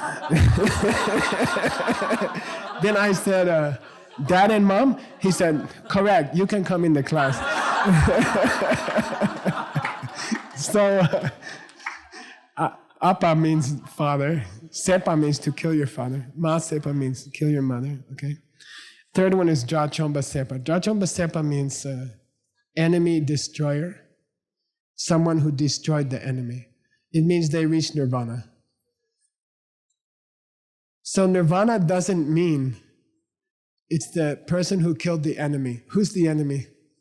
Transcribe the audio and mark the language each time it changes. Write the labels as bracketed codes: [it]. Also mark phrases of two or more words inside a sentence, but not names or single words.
[en] Then I said, dad and mom? He said, correct, you can come in the class. So, apa means father, sepa means to kill your father, [bo] ma sepa [en] means kill your mother, okay? Third one is [bo] drachomba sepa. Drachomba sepa [en] means enemy destroyer, someone who destroyed the enemy. It means they reached nirvana. So nirvana doesn't mean it's the person who killed the enemy.